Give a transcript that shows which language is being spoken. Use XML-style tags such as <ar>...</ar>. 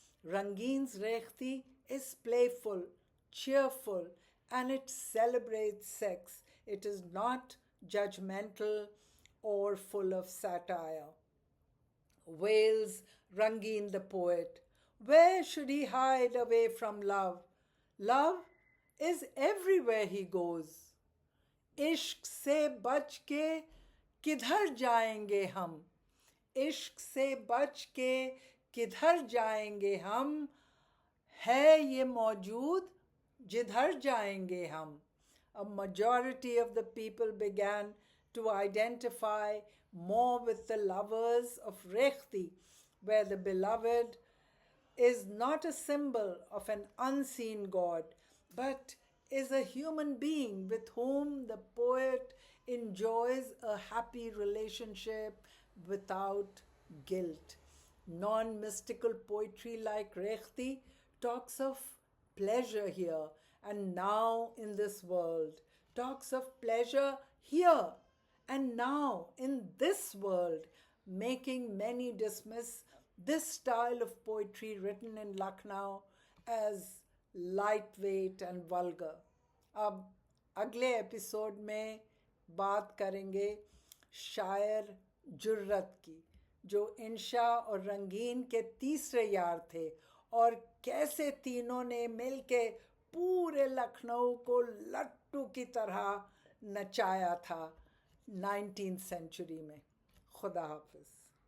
<en>Rangin's Rekhti is playful, cheerful, and it celebrates sex. It is not judgmental or full of satire. Wails Rangin the poet. Where should he hide away from love? Love is everywhere he goes.</en> <hi>इश्क से बच के किधर जाएंगे हम? इश्क से बच के किधर जाएंगे हम? है ये मौजूद जिधर जाएंगे हम.</hi> <en>A majority of the people began to identify more with the lovers of Rekhti, where the beloved is not a symbol of an unseen God, but is a human being with whom the poet enjoys a happy relationship without guilt. Non mystical poetry like Rekhti talks of pleasure here and now in this world, talks of pleasure here and now in this world, making many dismiss this style of poetry written in Lucknow as lightweight and vulgar.</en> <hi>अब अगले episode में बात करेंगे शायर जुर्रत की, जो इंशा और रंगीन के तीसरे यार थे और कैसे तीनों ने मिलके पूरे लखनऊ को लट्टू की तरह नचाया था 19th सेंचुरी में. खुदा हाफिज.</hi>